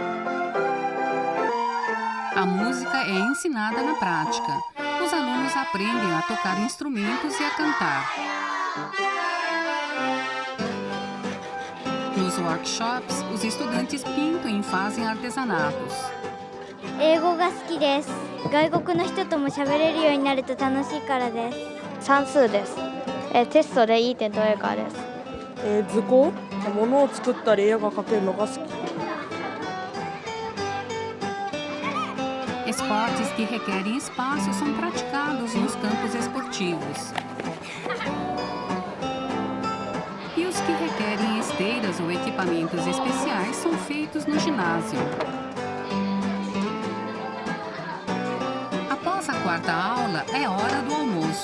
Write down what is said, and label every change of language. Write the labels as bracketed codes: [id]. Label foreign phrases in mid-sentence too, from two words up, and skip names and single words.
[pt] A música é ensinada na prática. Os alunos aprendem a tocar instrumentos e a cantar. Nos workshops, os estudantes pintam e fazem artesanatos. [ja] 英語が好きです。外国の人とも喋れるようになると楽しいからです。算数です。テストでいい点取れるからです。図工、物を作ったり絵が描けるのが好き。 [pt] Esportes que requerem espaço são praticados nos campos esportivos. E os que requerem esteiras ou equipamentos especiais são feitos no ginásio. Após a quarta aula, é hora do almoço.